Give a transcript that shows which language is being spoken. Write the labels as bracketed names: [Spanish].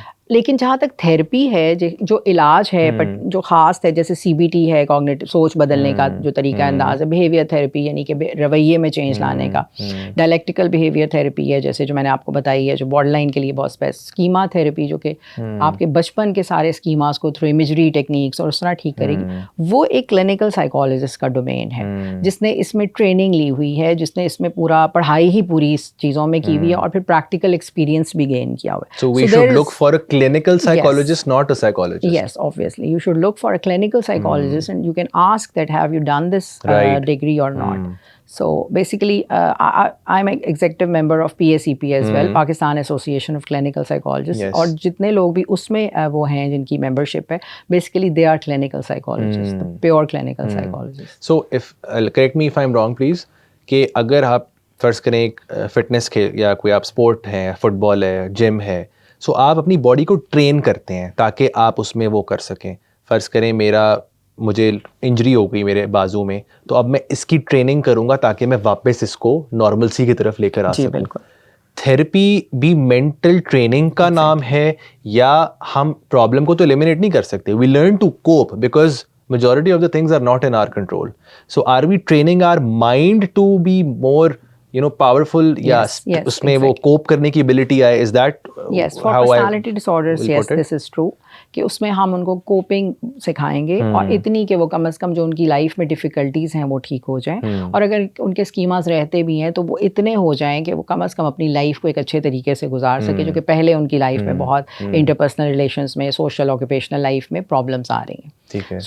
[Urdu] لیکن جہاں تک تھیراپی ہے, جو علاج ہے جو خاص ہے, جیسے سی بی ٹی ہے, کوگنیٹو سوچ بدلنے کا جو طریقہ انداز ہے, بیہیویئر تھیراپی یعنی کہ رویے میں چینج لانے کا, ڈائلیکٹیکل بیہیویئر تھیراپی ہے جیسے جو میں نے آپ کو بتائی ہے, جو بارڈر لائن کے لیے بہت اسکیما تھیراپی جو کہ آپ کے بچپن کے سارے اسکیماز کو تھرو امیجری ٹیکنیکس اور اس طرح ٹھیک کرے گی, وہ ایک کلینکل سائیکالوجسٹ کا ڈومین ہے جس نے اس میں ٹریننگ لی ہوئی ہے, جس نے اس میں پورا پڑھائی ہی پوری اس چیزوں میں کی ہوئی ہے اور پھر پریکٹیکل ایکسپیرینس بھی گین کیا ہوا ہے. [English] So we should look for a clinical psychologist, not a psychologist. Yes, obviously. You should look for a clinical psychologist and you can ask that have you done this degree or not. So basically, I'm an executive member of PACP as well, Pakistan Association of Clinical Psychologists. [Urdu] اور جتنے لوگ بھی اس میں وہ ہیں جن کی membership ہے, [English] basically they are clinical psychologists, the pure clinical psychologists. So if correct me if I'm wrong please, [Urdu] کہ اگر آپ فرض کریں ایک فٹنس کھیل یا کوئی آپ اسپورٹ ہے, فٹ بال ہے, جم ہے, سو آپ اپنی باڈی کو ٹرین کرتے ہیں تاکہ آپ اس میں وہ کر سکیں. فرض کریں مجھے انجری ہو گئی میرے بازو میں, تو اب میں اس کی ٹریننگ کروں گا تاکہ میں واپس اس کو نارملسی کی طرف لے کر آ سکوں. بالکل. تھیراپی بھی مینٹل ٹریننگ کا نام ہے, یا ہم پرابلم کو تو ایلیمینیٹ نہیں کر سکتے, [English] We learn to cope because majority of the things are not in our control. So are we training our mind to be more powerful? [Urdu] Yes, اس میں وہ کوپ کرنے کی ability آئے. [English] Is that yes, for personality disorders, yes, this is true. [Urdu] کہ اس میں ہم ان کو coping سکھائیں گے اور اتنی کہ وہ کم از کم جو ان کی لائف میں ڈیفیکلٹیز ہیں وہ ٹھیک ہو جائیں, اور اگر ان کے اسکیماز رہتے بھی ہیں تو وہ اتنے ہو جائیں کہ وہ کم از کم اپنی لائف کو ایک اچھے طریقے سے گزار سکے, جو کہ پہلے ان کی لائف میں بہت انٹرپرسنل ریلیشنس میں, سوشل آکوپیشنل لائف میں پرابلمس آ رہی ہیں.